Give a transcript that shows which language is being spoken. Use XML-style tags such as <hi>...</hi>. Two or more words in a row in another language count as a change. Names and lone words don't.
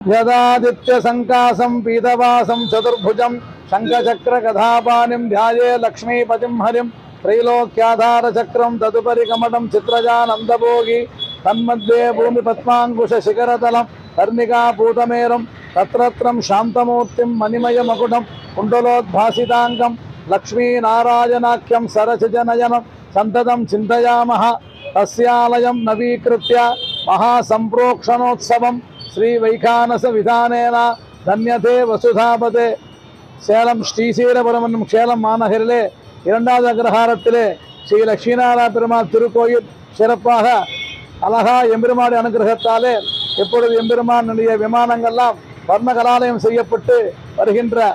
<sa>यदादित्य संकासं पीतवासं चतुर्भुजं शंखचक्र कथापाणिं ध्याये लक्ष्मीपतिं हरिं त्रैलोक्याधार चक्रं तदुपरि कमलं चित्रजानन्दभोगी तन्मध्ये भूमिपद्माङ्कुश शिखरतलं कर्णिकापूतमेरुं तत्रत्रं शान्तमूर्तिं मणिमयमकुटं कुण्डलोद्भासिताङ्गं लक्ष्मीनारायणाख्यं सरसिजनयनं सन्ततं चिन्तयामः। तस्यालयं नवीकृत्य महासम्प्रोक्षणोत्सवं श्री वैखानस विधानेन धन्यते वसुधापते</sa> <ta>சேலம் ஸ்ரீசீலபுரம் சேலம் மாநகரிலே இரண்டாவது அக்ரஹாரத்திலே ஸ்ரீ லட்சுமிநாராயண பெருமாள் திருக்கோயில் சிறப்பாக அழகா எம்பெருமாடி அனுகிரகத்தாலே எப்பொழுது எம்பெருமானுடைய விமானங்கள்லாம் வர்ண கலாலயம் செய்யப்பட்டு வருகின்ற</ta>